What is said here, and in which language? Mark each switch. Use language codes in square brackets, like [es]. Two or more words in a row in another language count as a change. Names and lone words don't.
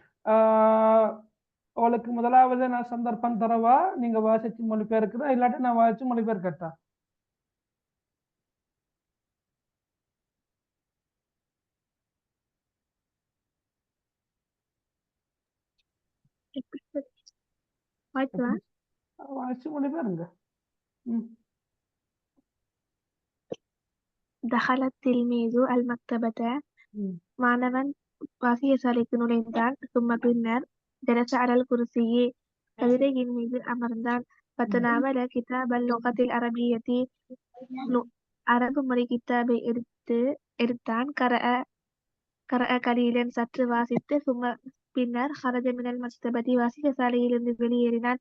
[ta] உங்களுக்கு முதலாவது நான் சந்தர்ப்பம் தரவா, நீங்க வாசிச்சு மொழிபெயர்க்கிறா, இல்லாட்டி நான் வாசிச்சு மொழிபெயர்க்கட்டா? வாய்ப்பா வாசிச்சு மொழிபெயருங்க. ம். [ar] دخل التلميذ المكتبة [ta] ம். மாணவன் வாசியசாலைக்கு நுழைந்தான். சும்மா பின்னர் [ar] جلس على الكرسي [ta] கதிரையின் மீது அமர்ந்தான். [ar] فتناول كتاب اللغة العربية [ta] அரபு மொழி கித்தாபை எடுத்தான். [ar] قرأ قليلا [ta] சற்று வாசித்து சும்மா பின்னர் [ar] خرج من المكتبة [ta] வாசியசாலையிலிருந்து வெளியேறினான்.